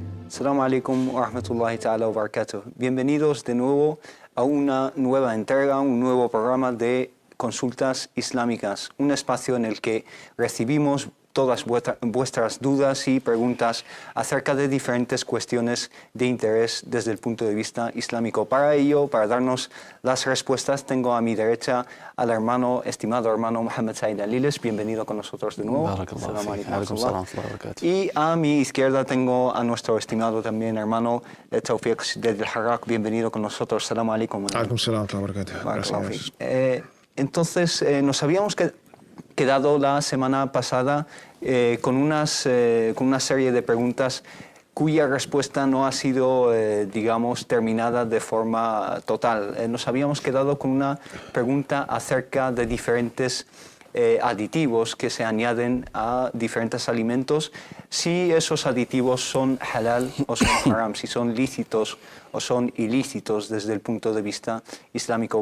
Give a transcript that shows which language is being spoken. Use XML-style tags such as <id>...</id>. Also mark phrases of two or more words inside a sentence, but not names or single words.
<ar>السلام عليكم ورحمة الله تعالى وبركاته.</ar> <es>Bienvenidos de nuevo a una nueva entrega, un nuevo programa de Consultas Islámicas, un espacio en el que recibimos todas vuestras dudas y preguntas acerca de diferentes cuestiones de interés desde el punto de vista islámico. Para ello, para darnos las respuestas, tengo a mi derecha al estimado hermano Mohammed Said Aliles. Bienvenido con nosotros de nuevo. Y a mi izquierda tengo a nuestro estimado también hermano Tawfiq del Harraq. Bienvenido con nosotros.</es> <ar>السلام عليكم.</ar> <es>Entonces, nos habíamos quedado la semana pasada con una serie de preguntas cuya respuesta no ha sido, digamos, terminada de forma total. Nos habíamos quedado con una pregunta acerca de diferentes aditivos que se añaden a diferentes alimentos, si esos aditivos son halal o son haram, si son lícitos o son ilícitos desde el punto de vista islámico.</es>